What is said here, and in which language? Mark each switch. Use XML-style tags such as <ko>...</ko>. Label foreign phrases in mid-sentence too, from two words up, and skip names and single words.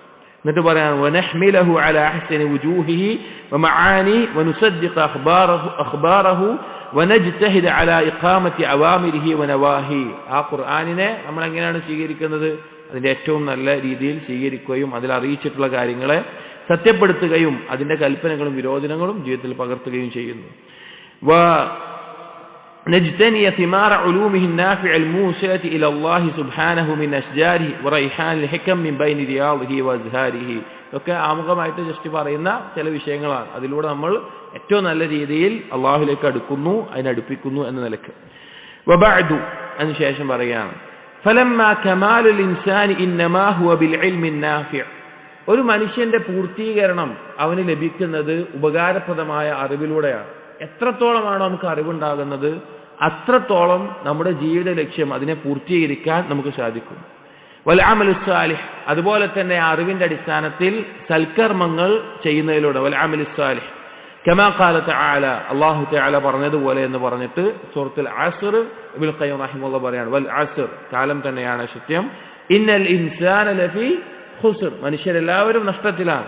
<ml>എന്നിട്ട് പറയാൻ</ml> <ar>ونحمله على أحسن وجوهه ومعانيه ونصدق أخباره ونجتهد على إقامة أوامره ونواهيه.</ar> <ml>ആ ഖുർആനിനെ നമ്മൾ എങ്ങനെയാണ് സ്വീകരിക്കുന്നത്? അതിന്റെ ഏറ്റവും നല്ല രീതിയിൽ സ്വീകരിക്കുകയും അതിൽ അറിയിച്ചിട്ടുള്ള കാര്യങ്ങളെ സത്യപ്പെടുത്തുകയും അതിന്റെ കൽപ്പനകളും വിരോധനങ്ങളും ജീവിതത്തിൽ പകർത്തുകയും ചെയ്യുന്നു.</ml> <ar>نجتني ثمار علومه النافع الموصلة إلى الله سبحانه من أشجاره وريحان الحكم من بين رياضه وأزهاره.</ar> <ml>ഇതൊക്കെ ആമുഖമായിട്ട് ജസ്റ്റ് പറയുന്ന ചില വിഷയങ്ങളാണ്. അതിലൂടെ നമ്മൾ ഏറ്റവും നല്ല രീതിയിൽ അള്ളാഹുലേക്ക് അടുക്കുന്നു, അതിനടുപ്പിക്കുന്നു എന്ന നിലക്ക്.</ml> <ar>وبعد</ar> <ml>അതിനുശേഷം പറയുകയാണ്</ml> <ar>فلما كمال الإنسان إنما هو بالعلم النافع.</ar> <ml>ഒരു മനുഷ്യന്റെ പൂർത്തീകരണം അവന് ലഭിക്കുന്നത് ഉപകാരപ്രദമായ അറിവിലൂടെയാണ്. എത്രത്തോളമാണോ നമുക്ക് അറിവുണ്ടാകുന്നത് അത്രത്തോളം നമ്മുടെ ജീവിത ലക്ഷ്യം അതിനെ പൂർത്തീകരിക്കാൻ നമുക്ക് സാധിക്കും.</ml> <ar>والعمل الصالح,</ar> <ml>അതുപോലെ തന്നെ അറിവിന്റെ അടിസ്ഥാനത്തിൽ സൽക്കർമ്മങ്ങൾ ചെയ്യുന്നതിലൂടെ</ml> <ar>والعمل الصالح كما قال تعالى, الله تعالى</ar> <ml>പറഞ്ഞതുപോലെ എന്ന് പറഞ്ഞിട്ട് സൂറത്തുൽ അസ്ർ ഇബ്നുൽ ഖയ്യിം റഹിമഹുല്ലാഹ് പറയാണ്</ml> <ar>والعصر,</ar> <ml>കാലം തന്നെയാണ് സത്യം,</ml> <ar>إن الإنسان لفي خسر,</ar> <ml>മനുഷ്യരെല്ലാവരും നഷ്ടത്തിലാണ്.</ml>